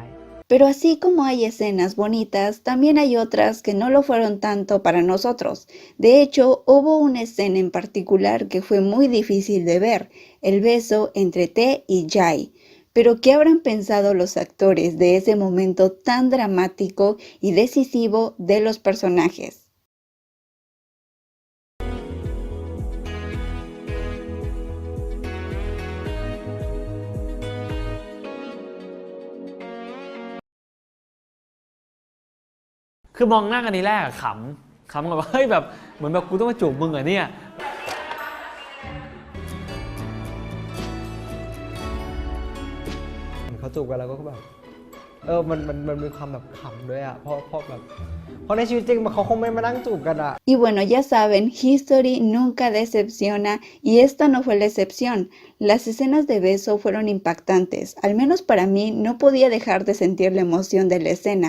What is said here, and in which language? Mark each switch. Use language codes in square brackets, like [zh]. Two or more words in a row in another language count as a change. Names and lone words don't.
[es] Pero así como hay escenas bonitas, también hay otras que no lo fueron tanto para nosotros. De hecho, hubo una escena en particular que fue muy difícil de ver, el beso entre T y Jai. Pero ¿qué habrán pensado los actores de ese momento tan dramático y decisivo de los personajes? [th] คือมองหน้ากันทีแรกขำแบบเฮ้ยแบบเหมือนแบบกูต้องมาจูบมึงเหรอเนี่ย เขาจูบกันแล้วก็แบบ มันมีความแบบขำด้วยอ่ะเพราะในชีวิตจริงเขาคงไม่มานั่งจูบกันอ่ะ [es] Y bueno, ya saben, History nunca decepciona y esta no fue la excepción. Las escenas de beso fueron impactantes. Al menos para mí no podía dejar de sentir la emoción de la escena.